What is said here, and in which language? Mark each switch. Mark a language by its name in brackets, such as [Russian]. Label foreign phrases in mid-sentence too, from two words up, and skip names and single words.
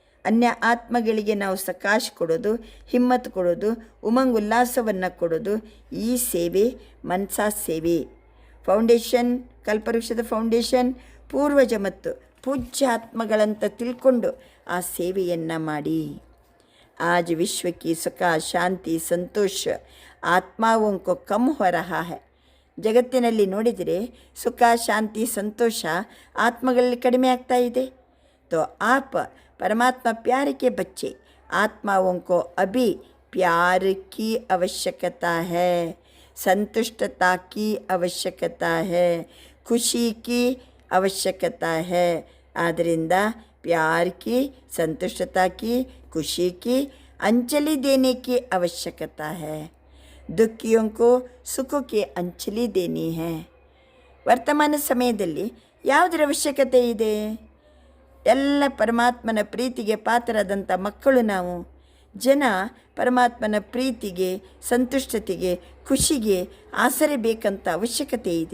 [Kannada] ಅನ್ಯ ಆತ್ಮಗಳಿಗೆ ನಾವು ಸಕಾಶ ಕೊಡೋದು, ಹಿಮ್ಮತ್ತು ಕೊಡೋದು, ಉಮಂಗ್ ಉಲ್ಲಾಸವನ್ನು ಕೊಡೋದು, ಈ ಸೇವೆ ಮನಸಾ ಸೇವೆ. ಫೌಂಡೇಶನ್, ಕಲ್ಪವೃಕ್ಷದ ಫೌಂಡೇಶನ್ ಪೂರ್ವಜ ಮತ್ತು ಪೂಜ್ಯ ಆತ್ಮಗಳಂತ ತಿಳ್ಕೊಂಡು ಆ ಸೇವೆಯನ್ನು ಮಾಡಿ. [Hindi] आज विश्व की सुख शांति संतोष आत्माओं को कम हो रहा है. [Kannada] ಜಗತ್ತಿನಲ್ಲಿ ನೋಡಿದರೆ ಸುಖ ಶಾಂತಿ ಸಂತೋಷ ಆತ್ಮಗಳಲ್ಲಿ ಕಡಿಮೆ ಆಗ್ತಾ ಇದೆ. [Hindi] तो आप परमात्मा प्यार के बच्चे, आत्माओं को अभी प्यार की आवश्यकता है, संतुष्टता की आवश्यकता है, खुशी की आवश्यकता है. ಆದ್ದರಿಂದ प्यार की, संतुष्टता की, खुशी की अंजलि देने की आवश्यकता है. दुखियों को सुख की अंजलि देनी है. [Kannada] ವರ್ತಮಾನ ಸಮಯದಲ್ಲಿ ಯಾವುದರ ಅವಶ್ಯಕತೆ ಇದೆ? ಎಲ್ಲ ಪರಮಾತ್ಮನ ಪ್ರೀತಿಗೆ ಪಾತ್ರರಾದಂಥ ಮಕ್ಕಳು ನಾವು. ಜನ ಪರಮಾತ್ಮನ ಪ್ರೀತಿಗೆ, ಸಂತುಷ್ಟತೆಗೆ, ಖುಷಿಗೆ ಆಸರೆ ಬೇಕಂತ ಅವಶ್ಯಕತೆ ಇದೆ.